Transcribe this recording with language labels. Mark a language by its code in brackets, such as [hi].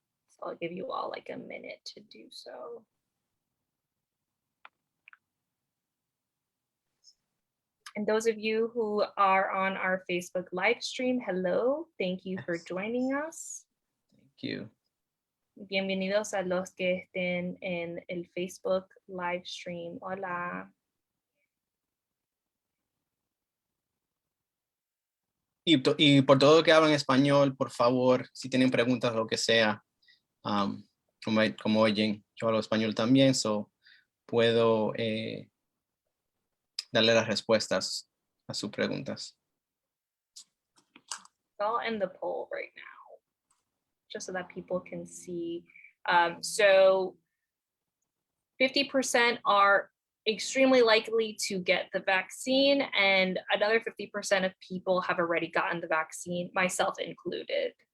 [en] So I'll give you all like a minute to do so. And those of you who are on our Facebook live stream, hello, thank you for joining us. Thank you. [es] Bienvenidos a los que estén en el Facebook live stream. Hola. Y por todo que hablan español, por favor, si tienen preguntas o lo que sea, como oyen, yo hablo español también, so puedo darle las respuestas a sus preguntas. [en] I'll end the poll right now, just so that people can see. So 50% are extremely likely to get the vaccine, and another 50% of people have already gotten the vaccine, myself included.